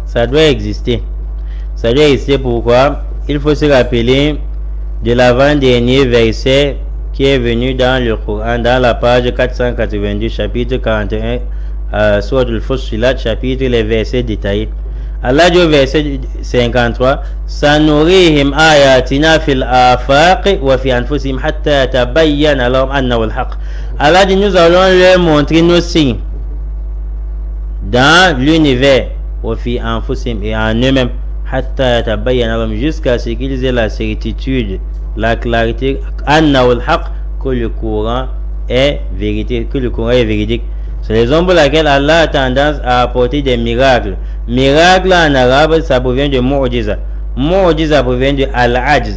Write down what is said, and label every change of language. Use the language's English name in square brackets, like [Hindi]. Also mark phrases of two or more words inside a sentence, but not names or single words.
[French] Ça doit exister. Ça doit exister. Pourquoi? Il faut se rappeler de l'avant-dernier verset qui est venu dans le Coran, dans la page 482, chapitre 41, Sourate Al-Fussilat, chapitre les versets détaillés. Allah dit au verset 53, [Arabic] سنريهم آياتنا في الآفاق وفي أنفسهم حتى يتبين لهم أنه الحق. [French] Allah dit, nous allons leur montrer nos signes dans l'univers, [Arabic] وفي أنفسهم, [French] et en eux-mêmes, [Arabic] حتى يتبين لهم, [French] jusqu'à ce qu'ils aient la certitude, la clarité, [Arabic] أنه الحق, [French] que le Coran est vérité, que le Coran est véridique. C'est les raisons pour laquelle Allah a tendance à apporter des miracles. Miracle en arabe, ça provient de mu'jiza. Mu'jiza provient de al-ajz.